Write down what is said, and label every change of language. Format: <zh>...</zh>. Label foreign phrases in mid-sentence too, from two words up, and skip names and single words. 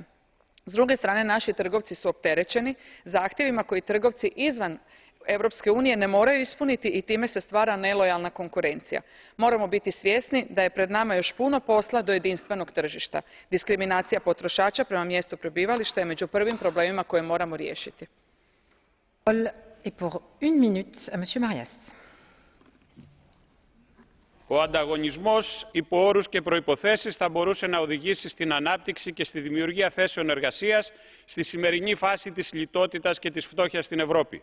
<hr>S druge strane, naši trgovci su opterećeni zahtjevima koji trgovci izvan Europske unije ne moraju ispuniti i time se stvara nelojalna konkurencija. Moramo biti svjesni da je pred nama još puno posla do jedinstvenog tržišta. Diskriminacija potrošača prema mjestu prebivališta je među prvim problemima koje moramo riješiti.</hr> <el>Ο ανταγωνισμός υπό όρους και προϋποθέσεις θα μπορούσε να οδηγήσει στην ανάπτυξη και στη δημιουργία θέσεων εργασίας στη σημερινή φάση της λιτότητας και της φτώχειας στην Ευρώπη.</el>